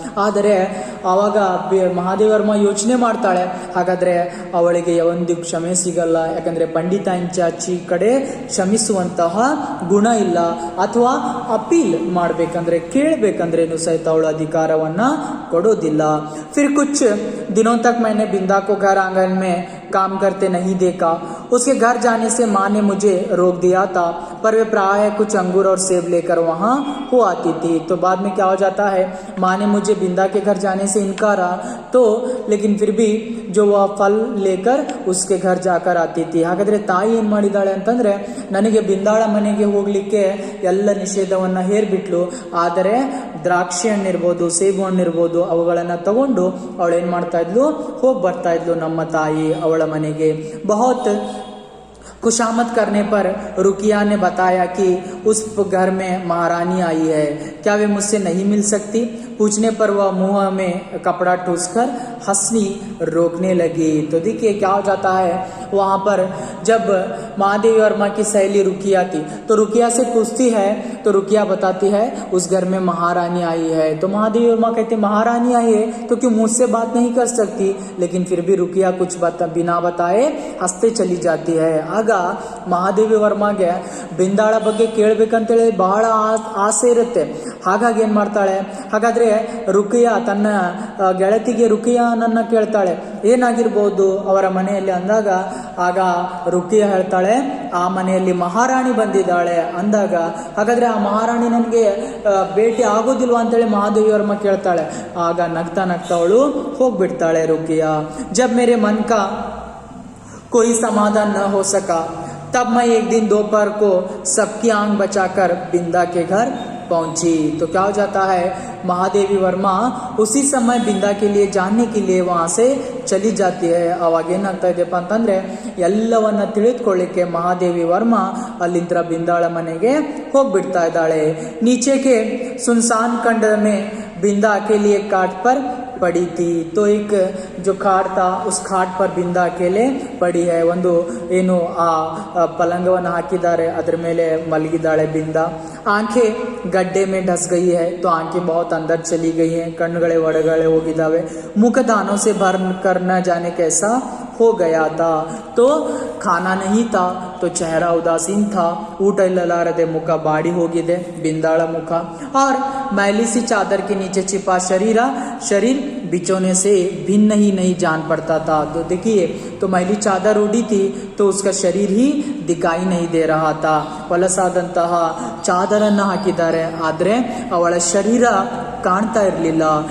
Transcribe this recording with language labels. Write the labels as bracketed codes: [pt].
[kn] ಆದರೆ ಆವಾಗ ಮಹಾದೇವಿ ವರ್ಮ ಯೋಚನೆ ಮಾಡ್ತಾಳೆ, ಹಾಗಾದ್ರೆ ಅವಳಿಗೆ ಒಂದು ಕ್ಷಮೆ ಸಿಗಲ್ಲ, ಯಾಕಂದ್ರೆ ಪಂಡಿತಾइन ಚಾಚಿ ಕಡೆ ಕ್ಷಮಿಸುವಂತಹ ಗುಣ ಇಲ್ಲ, ಅಥವಾ ಅಪೀಲ್ ಮಾಡ್ಬೇಕಂದ್ರೆ ಕೇಳಬೇಕಂದ್ರೇನು ಸಹಿತ ಅವಳು ಅಧಿಕಾರವನ್ನ ಕೊಡೋದಿಲ್ಲ. [hi] फिर कुछ दिनों तक मैंने बिंदा को घर आंगन में काम करते नहीं देखा. उसके घर जाने से माँ ने मुझे रोक दिया था, पर वे प्राय कुछ अंगूर और सेब लेकर वहां हो आती थी. तो बाद में क्या हो जाता है, माँ ने मुझे बिंदा के घर जाने से इनकारा, तो लेकिन फिर भी जो वह फल लेकर उसके घर जाकर आती थी. [kn] ಹಾಗಾದ್ರೆ ತಾಯಿ ಏನ್ ಮಾಡಿದಾಳೆ ಅಂತಂದ್ರೆ, ನನಗೆ ಬಿಂದಾಳ ಮನೆಗೆ ಹೋಗ್ಲಿಕ್ಕೆ ಎಲ್ಲ ನಿಷೇಧವನ್ನ ಹೇರ್ಬಿಟ್ಲು, ಆದರೆ ದ್ರಾಕ್ಷಿ ಹಣ್ಣಿರ್ಬೋದು ಸೇಬು ಹಣ್ಣಿರ್ಬೋದು ಅವುಗಳನ್ನ ತಗೊಂಡು ಅವಳು ಏನ್ ಮಾಡ್ತಾ ಇದ್ಲು, ಹೋಗಿ ಬರ್ತಾ ಇದ್ಲು ನಮ್ಮ ತಾಯಿ ಅವಳ ಮನೆಗೆ. [hi] बहुत खुशामद करने पर रुकिया ने बताया कि उस घर में महारानी आई है, क्या वे मुझसे नहीं मिल सकती? पूछने पर वह मुंह में कपड़ा ठूसकर हंसनी रोकने लगी. तो देखिए क्या हो जाता है, वहां पर जब महादेवी वर्मा की सहेली रुकिया थी तो रुकिया से पूछती है, तो रुकिया बताती है उस घर में महारानी आई है. तो महादेवी वर्मा कहते महारानी आई है तो क्यों मुझसे बात नहीं कर सकती, लेकिन फिर भी रुकिया कुछ बिना बताए हंसते चली जाती है. [kn] ಆಗ ಮಹಾದೇವಿ ವರ್ಮಾಗೆ ಬಿಂದಾಳ ಬಗ್ಗೆ ಕೇಳಬೇಕಂತೇಳಿ ಬಹಳ ಆಸೆ ಇರುತ್ತೆ. ಹಾಗಾಗಿ ಏನ್ ಮಾಡ್ತಾಳೆ, ಹಾಗಾದ್ರೆ ರುಕಿಯಾ ತನ್ನ ಗೆಳತಿಗೆ ರುಕಿಯಾನನ್ನ ಕೇಳ್ತಾಳೆ, ಏನಾಗಿರ್ಬೋದು ಅವರ ಮನೆಯಲ್ಲಿ ಅಂದಾಗ, ಆಗ ರುಕಿಯಾ ಹೇಳ್ತಾಳೆ ಆ ಮನೆಯಲ್ಲಿ ಮಹಾರಾಣಿ ಬಂದಿದ್ದಾಳೆ ಅಂದಾಗ, ಹಾಗಾದ್ರೆ ಆ ಮಹಾರಾಣಿ ನನಗೆ ಭೇಟಿ ಆಗೋದಿಲ್ವಾ ಅಂತೇಳಿ ಮಹಾದೇವಿ ವರ್ಮ ಕೇಳ್ತಾಳೆ. ಆಗ ನಗ್ತಾ ನಗ್ತಾ ಅವಳು ಹೋಗ್ಬಿಡ್ತಾಳೆ ರುಕಿಯಾ. [hi] ಜಬ್ ಮೇರೆ ಮನ್ ಕಾ कोई समाधान न हो सका, तब मैं एक दिन दोपहर को सबकी आंख बचाकर बिंदा के घर पहुंची। तो क्या हो जाता है, महादेवी वर्मा उसी समय बिंदा के लिए जानने के लिए वहां से चली जाती है। [kn] ಅವಾಗ ಏನಾಗ್ತಾ ಇದೆಯಪ್ಪ ಅಂತಂದ್ರೆ ಎಲ್ಲವನ್ನ ತಿಳಿದುಕೊಳ್ಳಿಕ್ಕೆ ಮಹಾದೇವಿ ವರ್ಮಾ ಅಲ್ಲಿಂದ ಬಿಂದಾಳ ಮನೆಗೆ ಹೋಗ್ಬಿಡ್ತಾ ಇದ್ದಾಳೆ। [hi] नीचे के सुनसान खंड में बिंदा अकेली एक काट पर पड़ी थी। तो एक जो खाट था उस खाट पर बिंदा अकेले पड़ी है। [kn] ಒಂದು ಏನು ಆ ಪಲಂಗವನ್ನು ಹಾಕಿದ್ದಾರೆ, ಅದರ ಮೇಲೆ ಮಲಗಿದ್ದಾಳೆ ಬಿಂदा। [hi] आंखें गड्ढे में ढस गई है, तो आंखें बहुत अंदर चली गई हैं, [kn] ಕಣ್ಣುಗಳೇ ಒಳಗಡೆ ಹೋಗಿದ್ದಾವೆ। [hi] मुख दानों से भर कर न जाने कैसा हो गया था। तो खाना नहीं था तो चेहरा उदासीन था, [kn] ಊಟ ಇಲ್ಲಲಾರದೆ ಮುಖ ಬಾಡಿ ಹೋಗಿದೆ ಬಿಂದಾಳ ಮುಖ। [hi] और मैली सी चादर के नीचे छिपा शरीर बिछोने से भिन्न ही नहीं जान पड़ता था। तो देखिए, तो मैली चादर उड़ी थी तो उसका शरीर ही दिखाई नहीं दे रहा था। [kn] ಹೊಲಸಾದಂತಹ ಚಾದರನ್ನು ಹಾಕಿದ್ದಾರೆ, ಆದರೆ ಅವಳ ಶರೀರ ಕಾಣ್ತಾ ಇರಲಿಲ್ಲ।